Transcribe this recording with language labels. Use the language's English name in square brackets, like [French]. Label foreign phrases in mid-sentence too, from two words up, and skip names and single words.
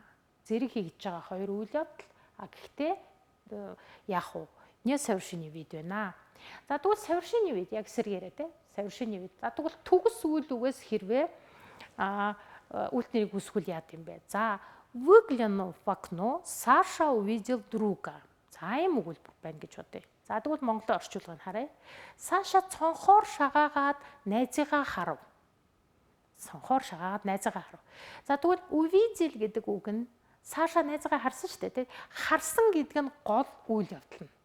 [Mongolian] Зэрэг хийгдэж байгаа хоёр үйл явдал. Гэхдээ яг уу [Russian] несовершенный вид [Mongolian] байна. За тэгвэл [Russian] совершенный вид [Mongolian] яг сэргээрээ те [Russian] совершенный вид. [Mongolian] За тэгвэл төгс үйл үгээс хэрвээ үйлдэлийг үүсгүүл яад юм бэ? [Russian] За выглянув в окно, Саша увидел друга. [Mongolian] За ийм өгүүлбэр байна гэж бодъё. За тэгвэл монголоор орчуулгыг харъя. Саша цонхоор шагаагаад найзыгаа харав. Цонхоор шагаагаад найзыгаа харав. За тэгвэл увидел гэдэг үг нь Саша найзыгаа харсан шүү дээ, тийм. Харсан гэдэг нь гол үйл явдал нь.